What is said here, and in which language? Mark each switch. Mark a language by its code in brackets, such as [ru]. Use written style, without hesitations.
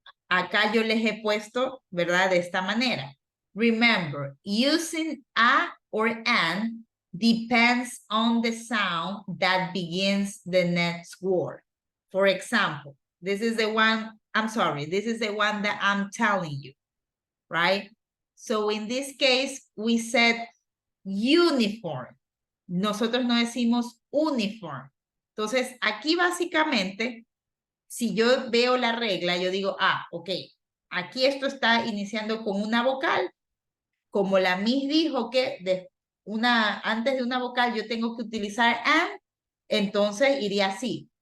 [es] Acá yo les he puesto, ¿verdad? De esta manera. [en] Remember, using a or an depends on the sound that begins the next word. For example, this is the one, I'm sorry, this is the one that I'm telling you, right? So in this case, we said uniform. [es] Nosotros no decimos uniform. Entonces, aquí básicamente, si yo veo la regla, yo digo, ok, aquí esto está iniciando con una vocal. Como la Miss dijo que antes de una vocal yo tengo que utilizar an, entonces iría así.